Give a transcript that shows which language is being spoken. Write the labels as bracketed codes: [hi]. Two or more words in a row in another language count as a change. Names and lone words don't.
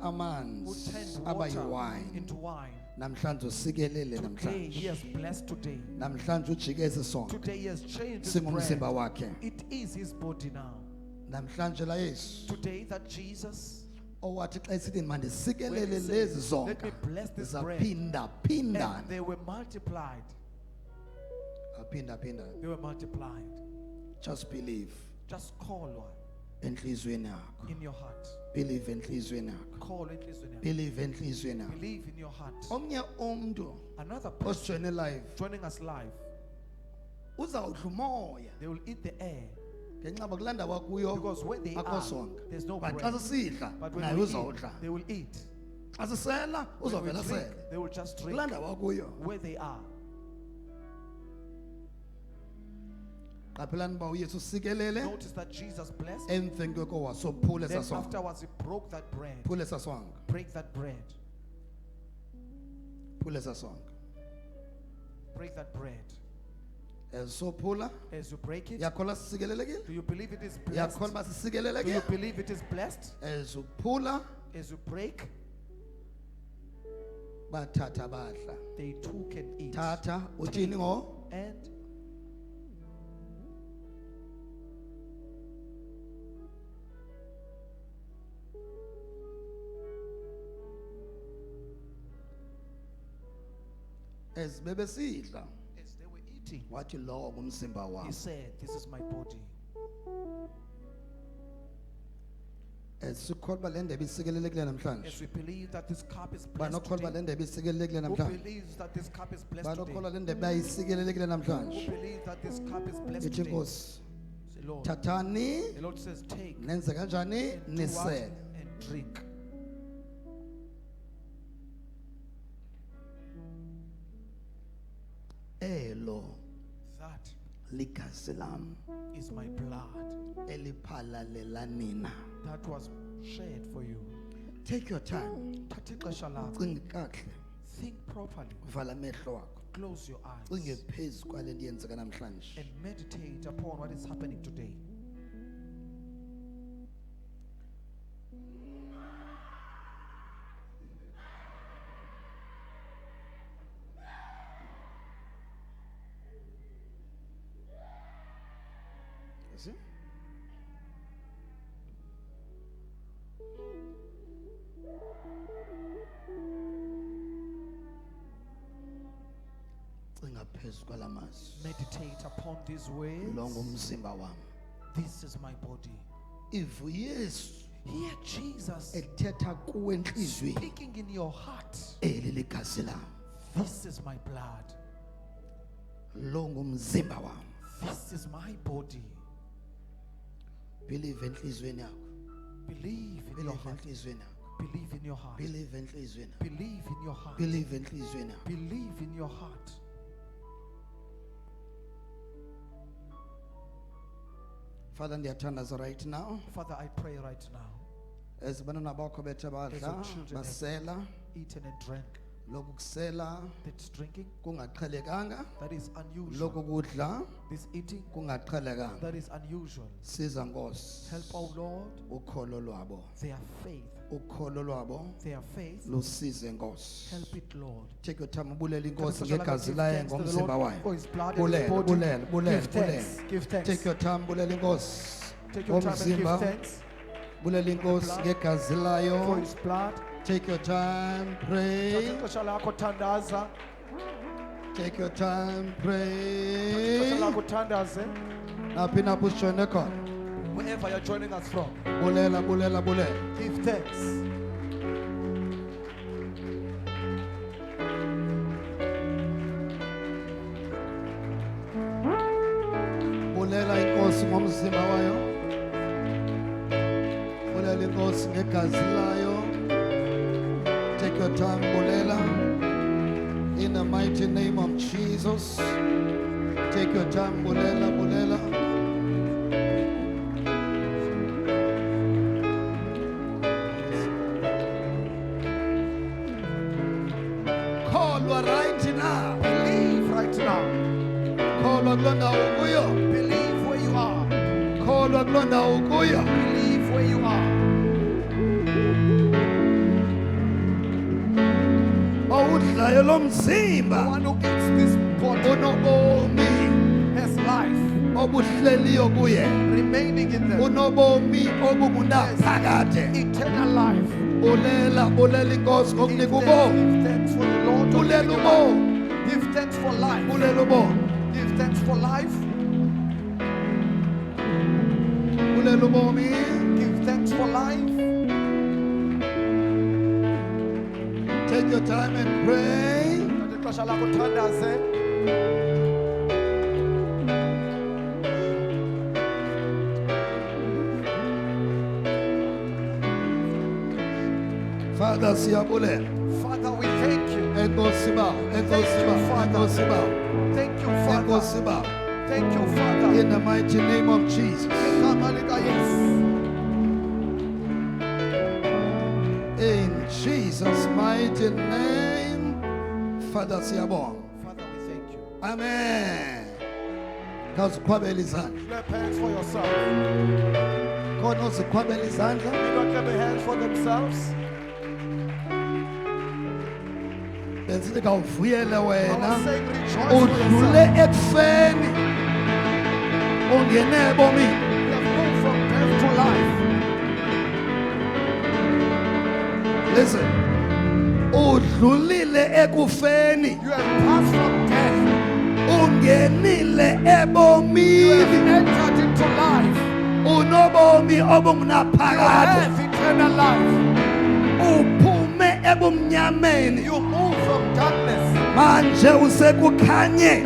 [en] who [xh] amanzi [en] turned [xh] aba [en] water [xh] yiwine [en] into wine, [xh] namhlanje usikelele [en] today he [xh] namhlanje [en] has blessed today. [xh] namhlanje ujike esi songa [en] Today he has changed his [xh] singumzimba [en] bread. [xh] wakhe [en] It is his body now. [xh] namhlanje la Yesu [en] Today that Jesus, [xh] owathi xa esithi [en] when [xh] mandisikelele [en] he said, [xh] lezi [en] let me [xh] zonka [en] bless this bread, [xh] zaphinda [en] and [xh] phindana [en] they were multiplied. [xh] aphinda phindana [en] They were multiplied. just believe Just call one [xh] enhlizweni yakho [en] in your heart. [xh] believe enhlizweni yakho [en] Call it, listen. [xh] believe enhlizweni yakho [en] Believe in your heart. [xh] omnye umuntu [en] Another person [xh] osijoyine live [en] joining us live, [xh] uzawudla umoya [en] they will eat the air [xh] ngenxa kulanda kwakuyo [en] because where they [xh] akho [en] are, [xh] songa [en] there's no [xh] but xa [en] bread. [xh] sisidla [en] But when [xh] naye [en] we [xh] uzawudla [en] eat, they will eat. [xh] xa sisela [en] When we [xh] uzawuvela [en] drink, [xh] sele [en] they will just drink [xh] kulanda kwakuyo [en] where they are. [xh] qaphelani uba uyesu usikelele [en] Notice that Jesus blessed. [xh] emveni kweko wasophula [en] Then [xh] esasonga [en] afterwards he broke that bread. [xh] phula esasonga [en] Break that bread. [xh] phula esasonga [en] Break that bread. [xh] esophula [en] As you break it, [xh] yakholwa sisikelelekile [en] do you believe it is blessed? [xh] yakholwa uba [en] Do you [xh] sisikelelekile [en] believe it is blessed? [xh] ezuphula [en] As you break, [xh] bathatha badla [en] they too can eat. [xh] thatha uthini ngo [en] And [xh] ezibebesidla [en] as they were eating, [xh] wathi lowo ngumzimba [en] he [xh] wami [en] said, this is my body. [xh] sikholwa le ndebe isikelelekile [en] As [xh] namhlanje. [en] we believe that this cup is [xh] Ba [en] blessed [xh] nokholwa le [en] today. [xh] ndebe isikelelekile [en] Who [xh] namhlanje. [en] believes that this cup is blessed [xh] Ba [en] today? [xh] nokholwa le ndebe ayisikelelekile [en] Who [xh] namhlanje. [en] believes that this cup is blessed [xh] Ithi [en] today? [xh] Nkosi, [en] Say, Lord. [xh] thathani [en] The Lord says, take [xh] nenze kanjani [en] and do what? [xh] nisele. [en] And drink. [xh] Elo [en] That [xh] ligazi lam [en] is my blood [xh] eliphalalela nina. [en] that was shed for you. Take your time. [xh] Thatha ixesha lakho. Cinga kakuhle. [en] Think properly. [xh] Vala amehlo wakho. [en] Close your [xh] Cinge [en] eyes [xh] phezu kwale nto yenzeka namhlanje. [en] and meditate upon what is happening today. You see? [xh] Cinga phezu kwalamazwi. [en] Meditate upon these words. [xh] Lo ngumzimba wami. [en] This is my body. If Yesu Hear Jesus [xh] ethetha kuwe enhlizweni, [en] speaking in your heart. [xh] eli ligazi lami. [en] This is my blood. [xh] Lo ngumzimba wami. [en] This is my body. [xh] Believe enhlizweni yakho. [en] Believe in your Believe heart. [xh] enhlizweni yakho. [en] Believe in your heart. [xh] Believe enhlizweni yakho. [en] Believe in your heart. [xh] Believe enhlizweni yakho. [en] Believe in your heart. Father, ndiyathandaza right now. Father, I pray right now. [xh] As abantwana bakho bethe [en] As [xh] badla, [en] your children have [xh] basela, [en] eaten and drank. [xh] lokhu kusela [en] That's drinking. [xh] kungaqhelekanga, [en] That is unusual. [xh] lokhu kudla [en] This eating. [xh] kungaqhelekanga. [en] That is unusual. [xh] Siza Nkosi. [en] Help, oh Lord, [xh] Ukholo lwabo. [en] their faith. [xh] Ukholo lwabo [en] Their faith. [xh] lusize Nkosi. [en] Help it, Lord. Take your time, bulela Can [xh] inkosi [en] we [xh] ngegazi [en] give [xh] layo [en] thanks to the [xh] ngomzimba [en] Lord [xh] wayo. [en] for his blood and his [xh] Bulela, [en] body? [xh] bulela, bulela, [en] Give thanks. [xh] bulela. [en] Give thanks. Take your time, [xh] bulela inkosi [en] Take your time and give [xh] ngomzimba. [en] thanks [xh] Bulela inkosi [en] blood [xh] ngegazi [en] for [xh] layo. [en] his blood. Take your time, pray. [xh] Thatha ixesha lakho thandaza. [en] Take your time, [xh] Ixesha [en] pray. [xh] lakho thandaze. Naphi naphi usishone khona. [en] Wherever you're joining us from, [xh] Bulela, bulela, bulela. [en] give thanks. [xh] Bulela inkosi ngomzimba wayo. Bulela inkosi ngegazi layo. [en] Take your time, bulela. In the mighty name of Jesus. Take your time, [xh] bulela, bulela. [en] Kholwa right now. Believe right now. [xh] Kholwa kule ndawo ukuyo. [en] Believe where you are. [xh] Kholwa kule ndawo ukuyo. [en] Believe where you are. [xh] Owudlayo lo [en] The [xh] mzimba [en] one who eats this body [xh] unobomi [en] has life [xh] obuhleliyo kuye. [en] remaining in them. [xh] Unobomi obungunaphakade. [en] Eternal life. [xh] Bulela, bulela inkosi [en] Give [xh] ngokunika [en] thanks, [xh] ubomi. [en] give thanks for the Lord. to [xh] Bulela [en] give you [xh] ubomi. [en] life. Give thanks for life. [xh] Bulela ubomi. [en] Give thanks for life. [xh] Bulela ubomi. [en] Give thanks for life. Take your time and pray. [xh] Thatha ixesha lakho thandaze. Father, siyabulela. [en] Father, we thank you. [xh] Enkosi ba, enkosi [en] Thank you, [xh] ba, [en] Father. [xh] enkosi ba, [en] Thank you, Father. [xh] enkosi ba. [en] Thank you, Father. In the mighty name of Jesus. [xh] Igama lika Yesu. [en] In Jesus' mighty name. [xh] Father, siyabonga. [en] Father, we thank you. [xh] Amen. Kazikhwabela izandla. [en] Clap hands for yourself. [xh] Khona uzikhwabela izandla. [en] They don't clap their hands for themselves. [xh] Benzithi kawuvuyele [en] I [xh] wena. [en] was saying rejoice for [xh] Udlule [en] yourself. [xh] ekufeni. Ungene ebomini. [en] You have moved from death to life. Listen. [xh] Udlulile ekufeni. [en] You have passed from death. [xh] Ungenile [en] You have [xh] ebomini. [en] entered into life. [xh] Unobomi [en] You [xh] obungunaphakade. [en] have eternal life. [xh] uphume ebumnyameni [en] You move from darkness. [xh] manje usekukhanye